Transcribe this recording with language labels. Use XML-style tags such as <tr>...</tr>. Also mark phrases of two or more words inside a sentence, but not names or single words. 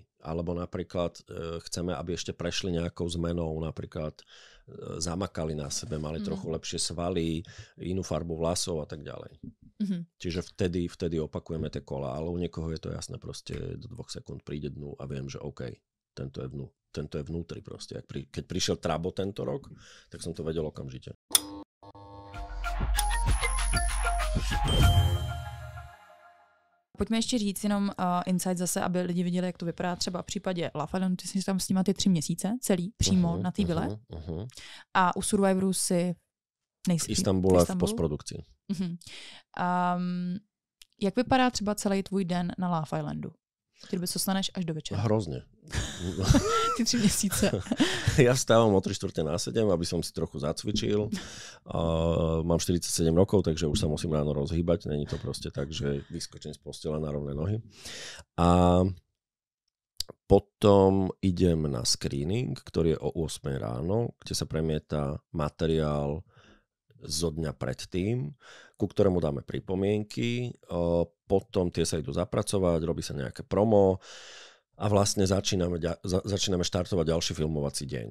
<sk>Alebo napríklad chceme, aby ešte prešli nejakou zmenou, napríklad zamakali na sebe, mali trochu lepšie svaly, inú farbu vlasov a tak ďalej. Čiže vtedy opakujeme tie kola, ale u niekoho je to jasné, proste do 2 sekúnd príde dnu a viem, že OK, tento je vnútri proste. Keď prišiel Trabo tento rok, tak som to vedel okamžite.</sk> <cs>Pojďme ještě říct jenom insight zase, aby lidi viděli, jak to vypadá třeba v případě Love Islandu. Ty jsi tam s nima ty 3 měsíce celý, přímo na té vile. A u Survivoru si nejsi. V Istanbule v postprodukci. Jak vypadá třeba celý tvůj den na Love Islandu? Ty doby staneš až do večera.</cs> <sk>Hrozne.</sk> <cs>Ty 3 měsíce.</cs> <sk>Ja vstávam o 3:45, aby som si trochu zacvičil. Mám 47 rokov, takže už sa musím ráno rozhýbať. Není to proste tak, že vyskočím z postela na rovné nohy. A potom idem na screening, ktorý je o 8 ráno, kde sa premieta materiál zo dňa predtým, ku ktorému dáme pripomienky, potom tie sa idú zapracovať, robí sa nejaké promo a vlastne začíname štartovať ďalší filmovací deň.</sk>